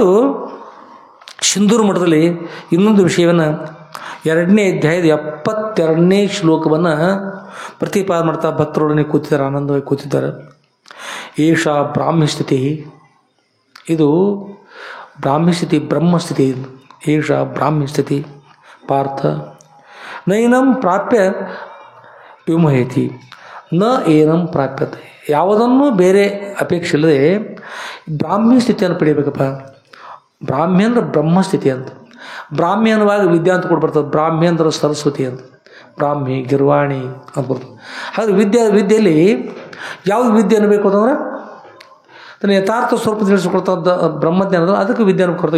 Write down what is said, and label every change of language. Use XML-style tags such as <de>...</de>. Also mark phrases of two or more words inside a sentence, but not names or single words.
<kn>ಸಿಂಧೂರು ಮಠದಲ್ಲಿ ಇನ್ನೊಂದು ವಿಷಯವನ್ನು 2ನೇ ಅಧ್ಯಾಯದ 72ನೇ ಶ್ಲೋಕವನ್ನು ಪ್ರತಿಪಾದನೆ ಮಾಡ್ತಾ ಭಕ್ತರೊಡನೆ ಕೂತಿದ್ದಾರೆ, ಆನಂದವಾಗಿ ಕೂತಿದ್ದಾರೆ.</kn> <sa>ಏಷ ಬ್ರಾಹ್ಮ್ಯಸ್ಥಿತಿ,</sa> <kn>ಇದು ಬ್ರಾಹ್ಮ್ಯಸ್ಥಿತಿ, ಬ್ರಹ್ಮಸ್ಥಿತಿ.</kn> <sa>ಏಷ ಬ್ರಾಹ್ಮ್ಯಸ್ಥಿತಿ ಪಾರ್ಥ ನೈನಂ ಪ್ರಾಪ್ಯ ವಿಮೋಹಯತಿ ನ ಏನಂ ಪ್ರಾಪ್ಯತೆ.</sa> <kn>ಯಾವುದನ್ನೂ ಬೇರೆ ಅಪೇಕ್ಷೆ ಇಲ್ಲದೆ ಬ್ರಾಹ್ಮ್ಯ ಸ್ಥಿತಿಯನ್ನು ಪಡೆಯಬೇಕಪ್ಪ. ಬ್ರಾಹ್ಮ್ಯ ಅಂದ್ರೆ ಬ್ರಹ್ಮಸ್ಥಿತಿ ಅಂತ. ಬ್ರಾಹ್ಮ್ಯ ಅನ್ನುವಾಗ ವಿದ್ಯಾ ಅಂತ ಕೂಡ ಬರ್ತದೆ. ಬ್ರಾಹ್ಮ್ಯ ಅಂದ್ರೆ ಸರಸ್ವತಿ ಅಂತ, ಬ್ರಾಹ್ಮಿ ಗಿರ್ವಾಣಿ ಅಂತ ಬರ್ತದೆ. ಹಾಗೆ ವಿದ್ಯೆಯಲ್ಲಿ ಯಾವ್ದು ವಿದ್ಯೆ ಅನ್ನಬೇಕು ಅಂತಂದ್ರೆ ತನ್ನ ಯಥಾರ್ಥ ಸ್ವರೂಪ ತಿಳಿಸಿಕೊಡ್ತದ ಬ್ರಹ್ಮಜ್ಞಾನದ, ಅದಕ್ಕೆ ವಿದ್ಯೆಯನ್ನು ಕೊಡ್ತಾರೆ.</kn>